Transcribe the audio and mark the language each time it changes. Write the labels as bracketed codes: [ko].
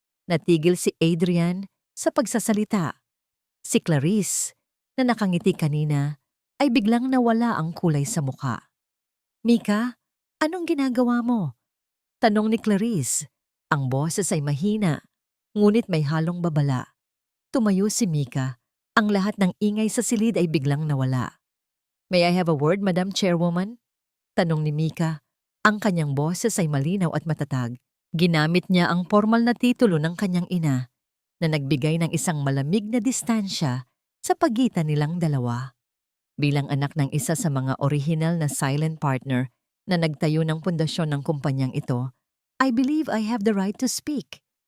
[tl] Natigil si Adrian sa pagsasalita. Si Clarice, na nakangiti kanina, ay biglang nawala ang kulay sa mukha. Mika, anong ginagawa mo? Tanong ni Clarice. Ang boses ay mahina, ngunit may halong babala. Tumayo si Mika. Ang lahat ng ingay sa silid ay biglang nawala. [en] May I have a word, Madam Chairwoman? [tl] Tanong ni Mika. Ang kanyang boses ay malinaw at matatag. Ginamit niya ang formal na titulo ng kanyang ina na nagbigay ng isang malamig na distansya sa pagitan nilang dalawa. Bilang anak ng isa sa mga orihinal na silent partner na nagtayo ng pundasyon ng kumpanyang ito, [en] I believe I have the right to speak.